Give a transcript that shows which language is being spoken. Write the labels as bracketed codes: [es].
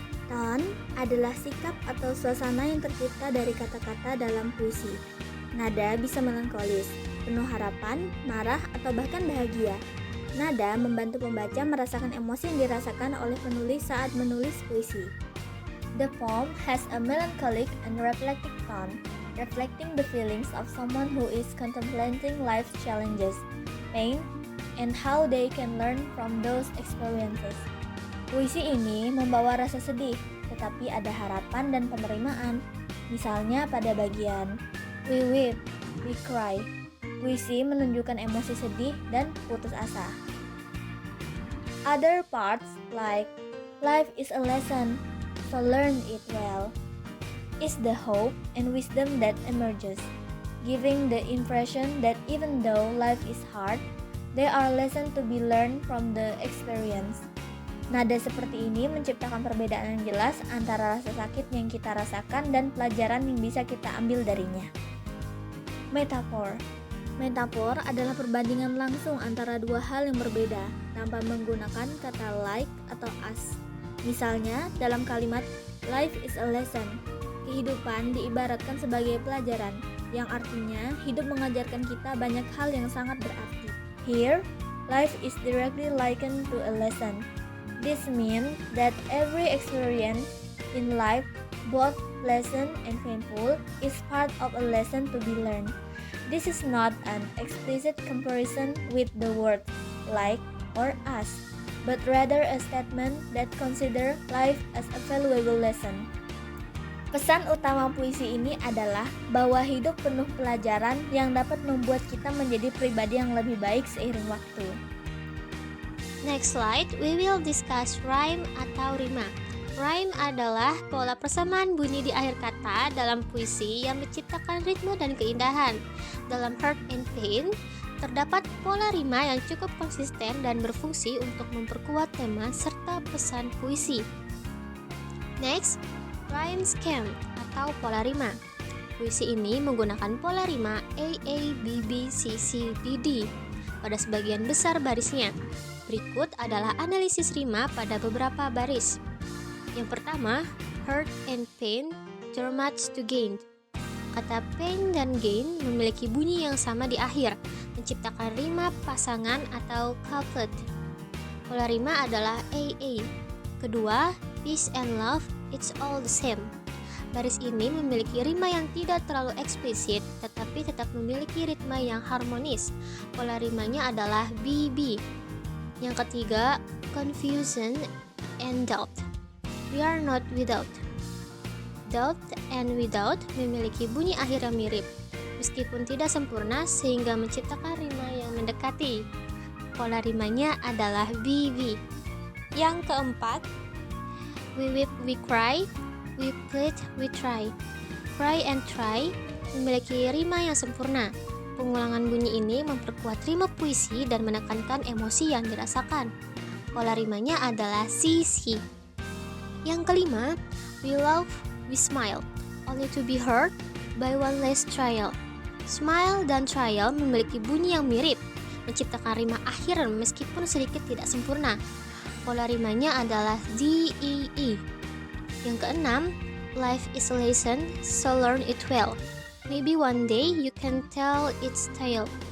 [id] Tone adalah sikap atau suasana yang tercipta dari kata-kata dalam puisi. Nada bisa melankolis, penuh harapan, marah, atau bahkan bahagia. Nada membantu pembaca merasakan emosi yang dirasakan oleh penulis saat menulis puisi. [en] The poem has a melancholic and reflective tone, reflecting the feelings of someone who is contemplating life's challenges, pain, and how they can learn from those experiences. [id] Puisi ini membawa rasa sedih, tetapi ada harapan dan penerimaan. Misalnya pada bagian [en] We weep, we cry. [id] Puisi menunjukkan emosi sedih dan putus asa. [en] Other parts like life is a lesson, so learn it well, is the hope and wisdom that emerges, giving the impression that even though life is hard, there are lessons to be learned from the experience. [id] Nada seperti ini menciptakan perbedaan yang jelas antara rasa sakit yang kita rasakan dan pelajaran yang bisa kita ambil darinya. Metaphor. Metaphor adalah perbandingan langsung antara dua hal yang berbeda tanpa menggunakan kata like atau as. Misalnya dalam kalimat [en] life is a lesson, [id] kehidupan diibaratkan sebagai pelajaran, yang artinya hidup mengajarkan kita banyak hal yang sangat berarti. [en] Here, life is directly likened to a lesson. This means that every experience in life, both pleasant and painful, is part of a lesson to be learned. This is not an explicit comparison with the word like or as, but rather a statement that consider life as a valuable lesson. [id] Pesan utama puisi ini adalah bahwa hidup penuh pelajaran yang dapat membuat kita menjadi pribadi yang lebih baik seiring waktu. [en] Next slide, we will discuss rhyme [id] atau rima. Rhyme adalah pola persamaan bunyi di akhir kata dalam puisi yang menciptakan ritme dan keindahan. Dalam Hurt and Pain, terdapat pola rima yang cukup konsisten dan berfungsi untuk memperkuat tema serta pesan puisi. [en] Next, rhyme scheme [id] atau pola rima. Puisi ini menggunakan pola rima A, B, B, C, C, D, D pada sebagian besar barisnya. Berikut adalah analisis rima pada beberapa baris. Yang pertama, [en] hurt and pain, too much to gain. [id] Kata pain dan gain memiliki bunyi yang sama di akhir, menciptakan rima pasangan atau couplet. Pola rima adalah AA. Kedua, [en] peace and love, it's all the same. [id] Baris ini memiliki rima yang tidak terlalu eksplisit, tetapi tetap memiliki ritme yang harmonis. Pola rimanya adalah BB. Yang ketiga, [en] confusion and doubt. We are not without. Doubt and without [id] memiliki bunyi akhir yang mirip, meskipun tidak sempurna sehingga menciptakan rima yang mendekati. Pola rimanya adalah BB. Yang keempat, [en] we weep, we cry, we plead, we try. [id] Cry and try memiliki rima yang sempurna. Pengulangan bunyi ini memperkuat rima puisi dan menekankan emosi yang dirasakan. Pola rimanya adalah CC. Yang kelima, [en] we love, we smile, only to be hurt by one less trial. [id] Smile dan trial memiliki bunyi yang mirip, menciptakan rima akhir meskipun sedikit tidak sempurna. Pola rimanya adalah DEE. Yang keenam, [en] life is a lesson, so learn it well. Maybe one day you can tell its tale.